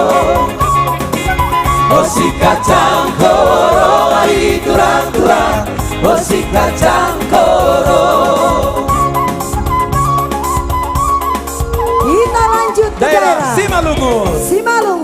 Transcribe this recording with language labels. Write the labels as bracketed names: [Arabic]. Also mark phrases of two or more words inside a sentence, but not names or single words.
[Batak Karo] Oh si kacang koro ari turang-turang, oh si kacang koro. [Indonesian] Kita lanjut ke Daerah Simalungun, Simalungun.